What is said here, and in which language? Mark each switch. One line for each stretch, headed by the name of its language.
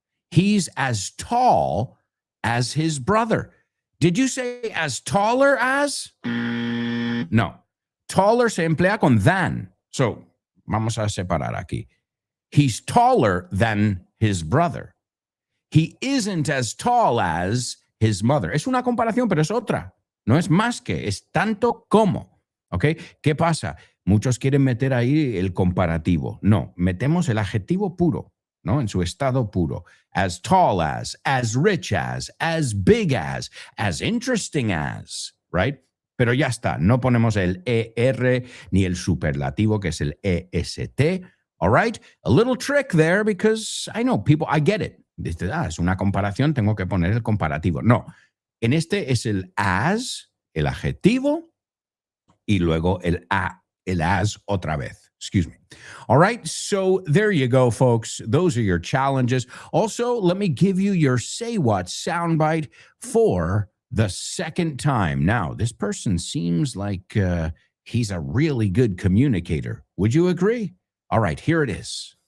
English: He's as tall as his brother. Did you say as taller as? No.
Spanish: Taller se emplea con than. So, vamos a separar aquí.
English: He's taller than his brother. He isn't as tall as his mother.
Spanish: Es una comparación, pero es otra. No es más que, es tanto como. ¿Ok? ¿Qué pasa? Muchos quieren meter ahí el comparativo. No, metemos el adjetivo puro, ¿no? En su estado puro.
English: As tall as rich as big as interesting as, right?
Spanish: Pero ya está, no ponemos el ER ni el superlativo que es el EST.
English: All right? A little trick there because I know people, I get it.
Spanish: Dice, es una comparación, tengo que poner el comparativo. No, en este es el as, el adjetivo, y luego el as otra vez.
English: Excuse me. All right, so there you go, folks. Those are your challenges. Also, let me give you your Say What soundbite for the second time. Now, this person seems like he's a really good communicator. Would you agree? All right, here it is.